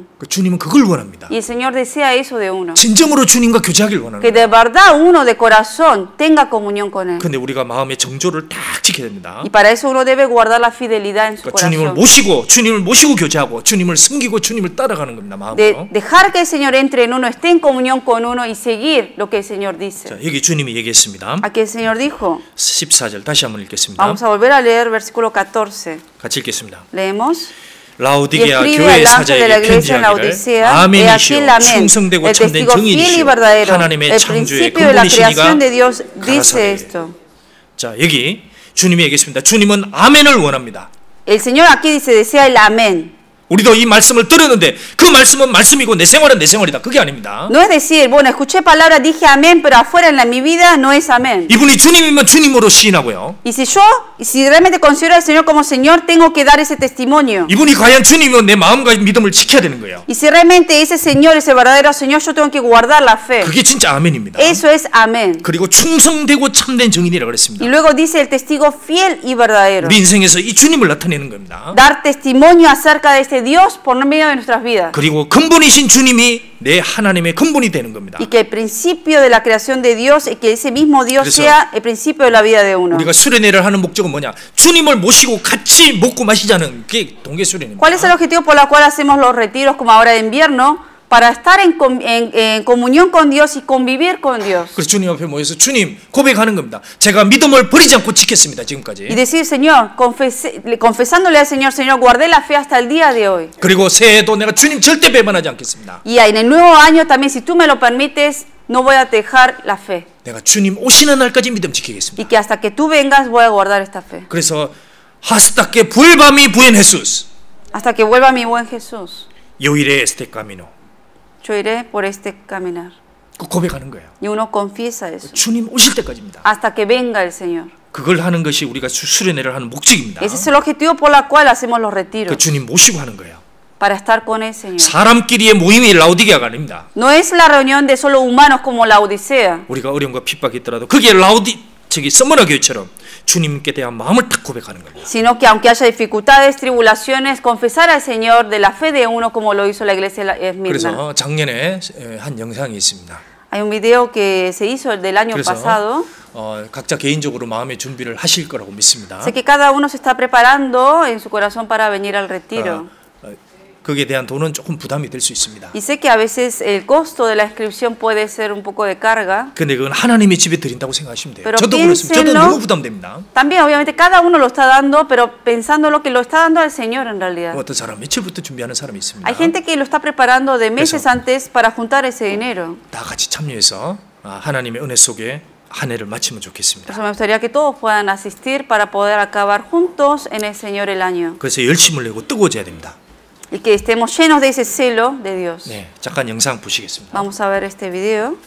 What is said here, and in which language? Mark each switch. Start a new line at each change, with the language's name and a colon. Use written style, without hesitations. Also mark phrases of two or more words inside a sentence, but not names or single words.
Korean: 주님은 그걸 원합니다.
Spanish: Y el Señor desea eso de uno.
Korean: 진정으로 주님과 교제하길 원하는
Spanish: Que
Korean: 거예요.
Spanish: de verdad uno de corazón tenga comunión con Él.
Korean: 근데 우리가 마음의 정조를 딱 지켜야 됩니다.
Spanish: Y para eso uno debe guardar la fidelidad en su
Korean: 그러니까 주님을 모시고 교제하고 주님을 섬기고 주님을 따라가는 겁니다. 마음으로.
Spanish: Dejar que el Señor entre en uno, esté en comunión con uno y seguir lo que el Señor dice.
Korean: 자, 여기 주님이 얘기했습니다.
Spanish: Aquí el Señor dijo,
Korean: 14절 다시 한번 읽겠습니다.
Spanish: vamos a volver a leer versículo 14.
Korean: 같이 읽겠습니다.
Spanish: Leemos. Y
Korean: 라오디게아
Spanish: escribe
Korean: 교회
Spanish: al ángel de la
Korean: 사자에게
Spanish: iglesia en la
Korean: 편지하기를
Spanish: Odisea, he aquí
Korean: 아멘이시오
Spanish: el amén,
Korean: 충성되고
Spanish: el
Korean: 참된
Spanish: testigo fiel y
Korean: 증인이시오
Spanish: verdadero,
Korean: 하나님의
Spanish: el
Korean: 창조의
Spanish: principio de la creación
Korean: 근본이시니가
Spanish: de Dios dice
Korean: 가라사대.
Spanish: esto.
Korean: 자, 여기 주님이 얘기했습니다. 주님은 아멘을 원합니다. El Señor aquí dice, desea el amén. 우리도 이 말씀을 들었는데 그 말씀은 말씀이고 내 생활은 내 생활이다. 그게 아닙니다.
Spanish: No es decir, bueno, escuché palabras, dije amén, pero afuera en mi vida no es amén.
Korean: 이분이 주님이면 주님으로 시인하고요.
Spanish: Y si realmente considero al Señor como Señor, tengo que dar ese testimonio.
Korean: 이분이 과연 주님이면 내 마음과 믿음을 지켜야 되는 거예요.
Spanish: Y si realmente ese Señor es el verdadero Señor, yo tengo que guardar la fe.
Korean: 그게 진짜 아멘입니다.
Spanish: Eso es amén.
Korean: 그리고 충성되고 참된 증인이라고 그랬습니다.
Spanish: Y luego dice el testigo fiel y verdadero.
Korean: 우리 인생에서 이 주님을 나타내는 겁니다.
Spanish: Dar testimonio acerca de este Dios por medio de nuestras vidas.
Korean: 그리고 근본이신 주님이 내 하나님의 근본이 되는 겁니다.
Spanish: Y que el principio de la creación de Dios y que ese mismo Dios
Korean: 그래서
Spanish: sea el principio de la vida de uno.
Korean: 우리가 수련회를 하는 목적은 뭐냐? 주님을 모시고 같이 먹고 마시자는 게 동계 수련회입니다.
Spanish: ¿Cuál es el objetivo por el cual hacemos los retiros como ahora de invierno? Para estar en comunión con Dios y convivir con Dios.
Korean: 그래서 주님 앞에 모여서 주님 고백하는 겁니다. 제가 믿음을 버리지 않고 지켰습니다. 지금까지.
Spanish: Y decir, Señor, confesándole al Señor, Señor, guardé la fe hasta el día de hoy.
Korean: 그리고 새해에도 내가 주님 절대 배반하지 않겠습니다.
Spanish: Y en el nuevo año también, si tú me lo permites, no voy a dejar la fe.
Korean: 내가 주님 오시는 날까지 믿음 지키겠습니다.
Spanish: Y que hasta que tú vengas voy a guardar esta fe. 그래서 hasta que vuelva mi buen Jesús. Hasta que vuelva mi buen Jesús. Yo iré este camino. Yo iré por este caminar.
Korean: 고백하는 거예요.
Spanish: Y uno confiesa eso.
Korean: 주님 오실 때까지입니다.
Spanish: Hasta que venga el Señor.
Korean: 그걸 하는 것이 우리가 수련회를 하는 목적입니다.
Spanish: Ese es el objetivo por el cual hacemos los retiros.
Korean: 그 주님 모시고 하는 거예요.
Spanish: Para estar con el Señor.
Korean: 사람끼리의 모임이 라오디게아가 아닙니다.
Spanish: No es la reunión de solo humanos como la Odisea.
Korean: 우리가 어려움과 핍박이 있더라도 그게 서머나 교회처럼 주님께 대한 마음을 딱 고백하는 겁니다.
Spanish: Sino que aunque haya dificultades, tribulaciones, confesar al Señor de la fe de uno como lo hizo la iglesia de Esmirna.
Korean: 그래서 작년에 한 영상이 있습니다.
Spanish: Hay un video que se hizo del año
Korean: 그래서
Spanish: pasado.
Korean: 각자 개인적으로 마음의 준비를 하실 거라고 믿습니다.
Spanish: Sé que cada uno se está preparando en su corazón para venir al retiro.
Korean: 거기에 대한 돈은 조금 부담이 될 수 있습니다.
Spanish: Y sé que a veces el costo de la inscripción puede ser un poco de carga.
Korean: 근데 그건 하나님의 집에 드린다고 생각하시면 돼요.
Spanish: Pero
Korean: 저도 그렇습니다. 저도 너무 부담됩니다.
Spanish: También obviamente cada uno lo está dando, pero pensando lo que lo está dando al Señor en realidad.
Korean: 어떤 사람 며칠부터 준비하는 사람이 있습니다.
Spanish: Hay gente que lo está preparando de meses antes para juntar ese dinero.
Korean: 다 같이 참여해서 하나님의 은혜 속에 한 해를 마치면 좋겠습니다.
Spanish: Me gustaría que todos puedan asistir para poder acabar juntos en el Señor el año.
Korean: 그래서 열심을 내고 뜨거워져야 됩니다.
Spanish: Y que estemos llenos de ese celo de Dios.
Korean: 네, 잠깐 영상 보시겠습니다.
Spanish: Vamos a ver este video.